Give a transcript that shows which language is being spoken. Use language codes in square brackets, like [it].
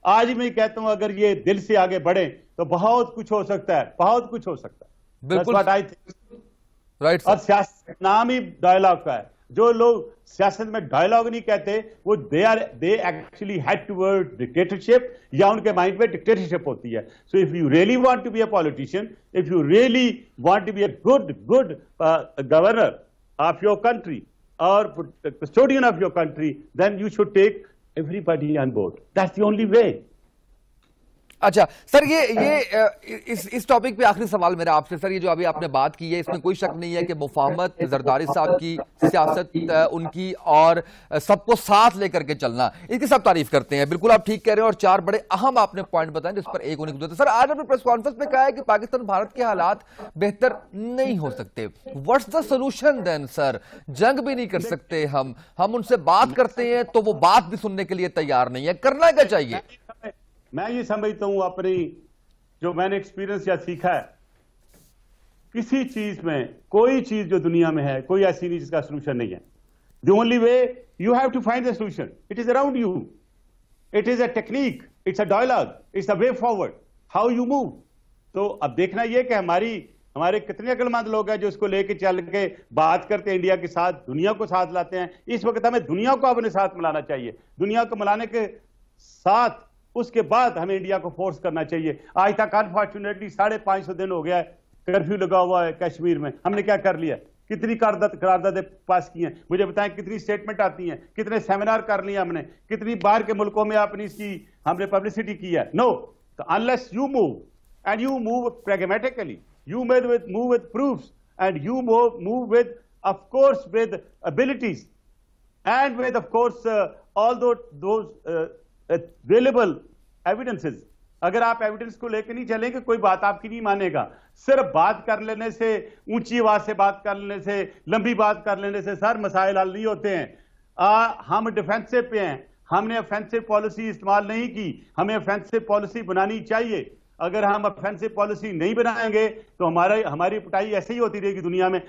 [ur] آج میں کہتا ہوں اگر یہ دل سے آگے بڑھیں تو بہت کچھ ہو سکتا ہے, بہت کچھ ہو سکتا ہے. بالکل. اور سیاست نام ہی ڈائلاگ کا ہے. جو لوگ سیاست میں ڈائلاگ نہیں کہتے وہ [en] they actually head toward dictatorship, [ur] یا ان کے مائنڈ میں ڈکٹیٹرشپ ہوتی ہے. [en] So if you really want to be a politician, if you really want to be a good governor of your country or custodian of your country, then you should take everybody on board. That's the only way. [ur] اچھا سر, یہ اس topic پہ آخری سوال میرا آپ سے سر. یہ جو ابھی آپ نے بات کی ہے اس میں کوئی شک نہیں ہے کہ مفاہمت, زرداری صاحب کی سیاست ان کی, اور سب کو ساتھ لے کر کے چلنا, اس کی سب تعریف کرتے ہیں. بالکل آپ ٹھیک کہہ رہے ہیں, اور 4 بڑے اہم آپ نے پوائنٹ بتائیں جس پر ایک ہونے کی ضرورت ہے. سر آج آپ نے پریس کانفرنس میں کہا ہے کہ پاکستان بھارت کے حالات بہتر نہیں ہو سکتے. [en] What's the solution then sir? [ur] جنگ بھی نہیں کر سکتے ہم ان سے بات کرتے ہیں تو وہ بات بھی سننے کے لیے تیار نہیں ہے. کرنا کیا چاہیے؟ میں یہ سمجھتا ہوں اپنی جو میں نے ایکسپیرینس یا سیکھا ہے, کسی چیز میں, کوئی چیز جو دنیا میں ہے کوئی ایسی نہیں جس کا سولوشن نہیں ہے. [en] The only way you have to find the solution. It is around you. It is a technique. It's a dialogue. It's a way forward. How you move. [ur] تو اب دیکھنا یہ کہ ہمارے کتنے عقل مند لوگ ہیں جو اس کو لے کے چل کے بات کرتے ہیں انڈیا کے ساتھ, دنیا کو ساتھ لاتے ہیں. اس وقت ہمیں دنیا کو اپنے ساتھ ملانا چاہیے. دنیا کو ملانے کے ساتھ اس کے بعد ہمیں انڈیا کو فورس کرنا چاہیے. آج تک انفارچونیٹلی 550 دن ہو گیا ہے کرفیو لگا ہوا ہے کشمیر میں. ہم نے کیا کر لیا؟ کتنی قراردادیں پاس کی ہیں؟ مجھے بتائیں کتنی سٹیٹمنٹ آتی ہیں, کتنے سیمینار کر لیے ہم نے, کتنی باہر کے ملکوں میں اپنی اس کی ہم نے پبلسٹی کی ہے. [en] No, unless you move and you move pragmatically, you move with proofs, and you move with, of course, with abilities, and with, of course, all those available evidences. [ur] اگر آپ ایویڈنس کو لے کے نہیں چلیں گے کوئی بات آپ کی نہیں مانے گا. صرف بات کر لینے سے, اونچی آواز سے بات کر لینے سے, لمبی بات کر لینے سے سر مسائل حل نہیں ہوتے ہیں. ہم ڈیفینسو پہ ہیں, ہم نے افینسو پالیسی استعمال نہیں کی. ہمیں افینسو پالیسی بنانی چاہیے. اگر ہم افینسو پالیسی نہیں بنائیں گے تو ہماری پٹائی ایسے ہی ہوتی رہے گی دنیا میں.